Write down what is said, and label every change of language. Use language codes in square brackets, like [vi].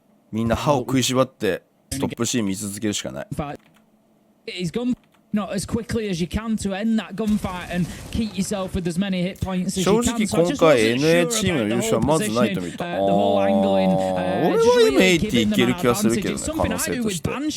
[ja] みんな歯を食いしばってストップシーン見続けるしかない。 [en] He's gone not as quickly as you can to end that gunfight and keep yourself with as many hit points as you can. [ja] 正直今回 NA チームの優勝はまずないと見た。俺は M80 いける気がするけどね、可能性として。